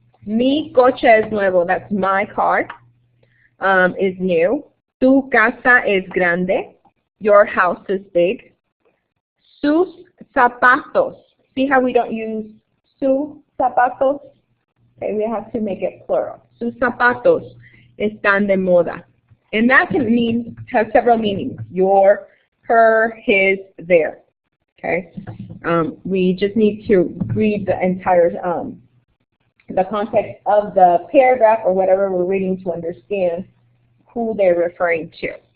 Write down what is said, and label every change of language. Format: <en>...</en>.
<es>Mi coche es nuevo,</es> <en>that's my car, is new.</en> <es>Tu casa es grande,</es> <en>your house is big. Sus zapatos, see how we don't use su zapatos? Okay, we have to make it plural.</en> <es>Sus zapatos están de moda.</es> <en>And that can mean, have several meanings, your, her, his, their. Okay, we just need to read the entire the context of the paragraph or whatever we're reading to understand who they're referring to.</en>